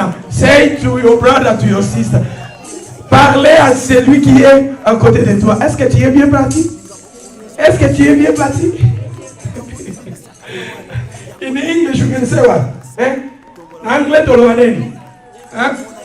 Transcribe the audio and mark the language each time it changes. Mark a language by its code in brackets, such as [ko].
[en] Say to your brother, to your sister. [fr] Parlez à celui qui est à côté de toi. Est-ce que tu es bien bâti? Est-ce que tu es bien bâti? [en] In English, you can say what? Eh? [fr] Anglais, hein?